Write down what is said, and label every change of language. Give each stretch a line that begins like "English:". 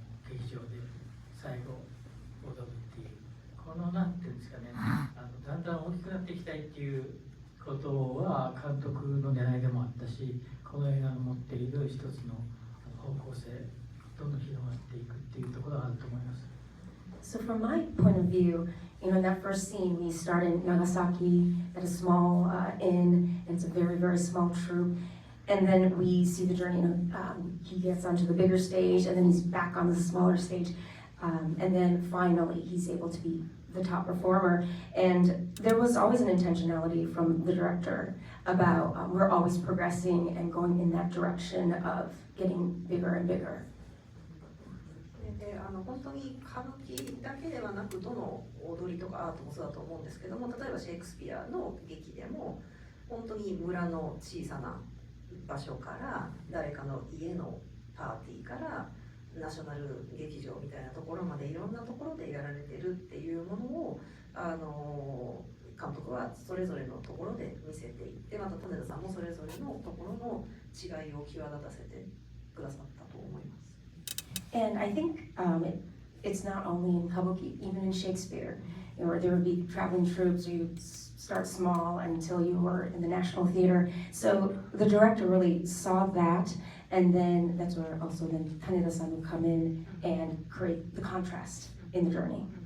Japanese: 劇場で最後踊るっていう、このなんていうんですかね、だんだん大きくなっていきたいっていうことは監督の狙いでもあったし、この映画の持っている一つの方向性、どんどん広がっていくっていうところがあると思います。
English: So from my point of view, in that first scene, we start in Nagasaki at a small inn, and it's a very, very small troupe. And then we see the journey, he gets onto the bigger stage, and then he's back on the smaller stage. And then finally, he's able to be the top performer. And there was always an intentionality from the director about we're always progressing and going in that direction of getting bigger and bigger.
Japanese: 本当に歌舞伎だけではなく、どの踊りとかアートもそうだと思うんですけども、例えばシェイクスピアの劇でも本当に村の小さな場所から誰かの家のパーティーからナショナル劇場みたいなところまでいろんなところでやられてるっていうものを監督はそれぞれのところで見せていって、また種田さんもそれぞれのところの違いを際立たせてくださったと思います。
English: And I think it's not only in Kabuki, even in Shakespeare, where there would be traveling troops, or you'd start small until you were in the National Theater. So the director really saw that, and then that's where also then Taneda-san would come in and create the contrast in the journey.